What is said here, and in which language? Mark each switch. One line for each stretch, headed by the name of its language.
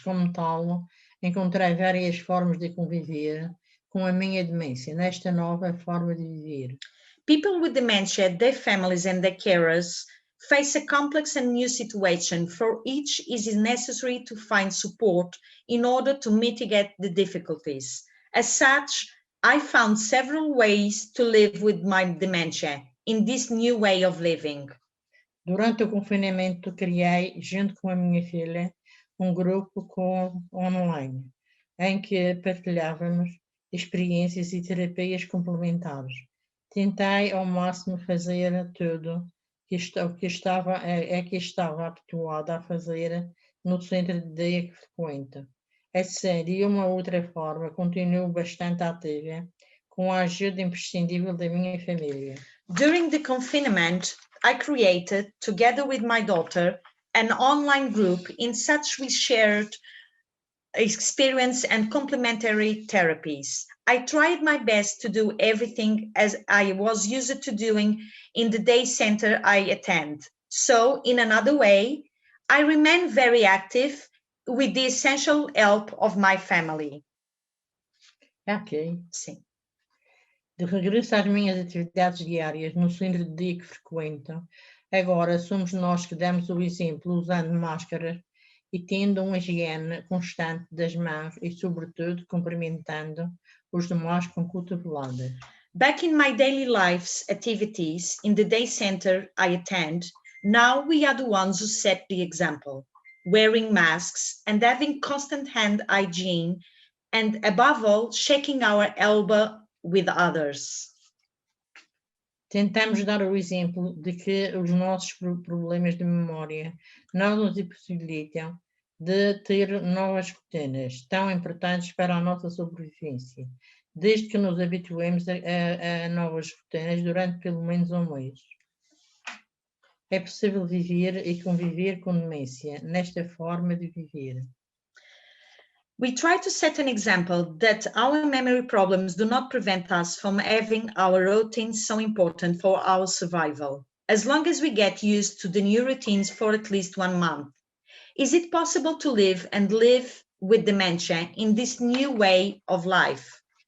Portuguese: Como tal, encontrar várias formas de conviver com a minha demência, nesta nova forma de viver.
English: People with dementia, their families and their carers face a complex and new situation. For each, it is necessary to find support in order to mitigate the difficulties. As such, I found several ways to live with my dementia in this new way of living.
Portuguese: Durante o confinamento, criei, junto com a minha filha, um grupo online, em que partilhávamos experiências e terapias complementares. Tentei ao máximo fazer tudo que estava habituada a fazer no centro de dia que frequento. Assim, de uma outra forma, continuo bastante ativa, com a ajuda imprescindível da minha família.
English: During the confinement, I created, together with my daughter, an online group in which we shared experience and complementary therapies. I tried my best to do everything as I was used to doing in the day center I attend. So, in another way, I remain very active with the essential help of my family. Ok.
Portuguese: Sim. De regresso às minhas atividades diárias no centro de dia que frequento, Agora somos nós que damos o exemplo usando máscaras e tendo uma higiene constante das mãos e, sobretudo, cumprimentando os demais com cotoveladas.
English: Back in my daily life's activities in the day center I attend, now we are the ones who set the example, wearing masks and having constant hand hygiene, and above all, shaking our elbow with others.
Portuguese: Tentamos dar o exemplo de que os nossos problemas de memória não nos impossibilitam de ter novas rotinas tão importantes para a nossa sobrevivência, desde que nos habituemos a novas rotinas durante pelo menos um mês. É possível viver e conviver com demência nesta forma de viver.
English: We try to set an example that our memory problems do not prevent us from having our routines so important for our survival, as long as we get used to the new routines for at least 1 month. Is it possible to live and live with dementia in this new way of life?